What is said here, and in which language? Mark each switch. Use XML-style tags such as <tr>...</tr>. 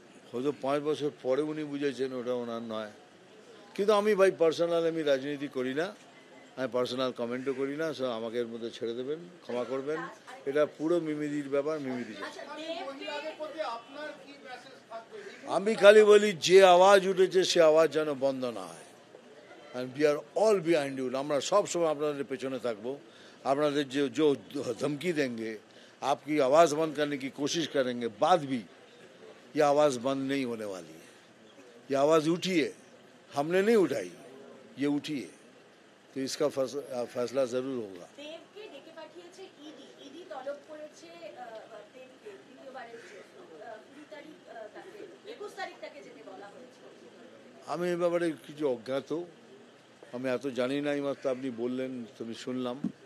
<bn>হয়তো 5 বছর পরে উনি বুঝেছেন ওটা ওনার নয়, কিন্তু আমি ভাই পার্সোনাল আমি রাজনীতি করি না, আমি পার্সোনাল কমেন্টও করি না, সো আমাকে এর মধ্যে ছেড়ে দেবেন, ক্ষমা করবেন। এটা পুরো মিমিদির ব্যাপার, মিমিদি। আমি খালি বলি যে আওয়াজ উঠেছে সে আওয়াজ যেন বন্ধ না হয়।</bn> <en>And we are all behind you.</en> <bn>আমরা সব সময় আপনাদের পেছনে থাকবো। আপনাদের</bn> <hi>जो धमकी देंगे, आपकी आवाज़ बंद करने की कोशिश करेंगे, बाद भी ये आवाज़ बंद नहीं होने वाली है। ये आवाज़ उठी है, हमने नहीं उठाई, ये उठी है, तो इसका फैसला ज़रूर होगा।</hi> <bn>দেবকে ডেকে পাঠিয়েছে ইডি, ইডি তলব করেছে দেবকে দ্বিতীয়বারের জন্য 20 তারিখ তাকে 21 তারিখ তাকে যেতে বলা হয়েছে। আমি এই ব্যাপারে কিছু অজ্ঞাত, আমি এত জানি না, এইমাত্র আপনি বললেন তুমি শুনলাম।</bn>